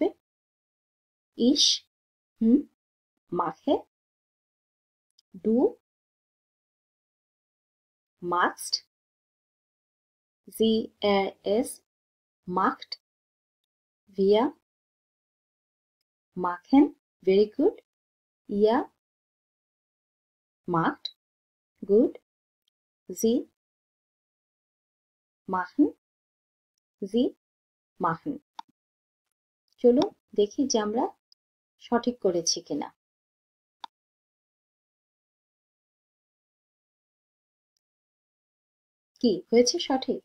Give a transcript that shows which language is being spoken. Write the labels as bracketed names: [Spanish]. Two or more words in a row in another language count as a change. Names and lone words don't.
[German] ich mache, du machst, sie er es macht, wir machen, [English] very good, [German] ihr macht, gut, Sie machen, Sie machen। [Bangla] চলো দেখি যে আমরা সঠিক করেছি কিনা। কি হয়েছে সঠিক?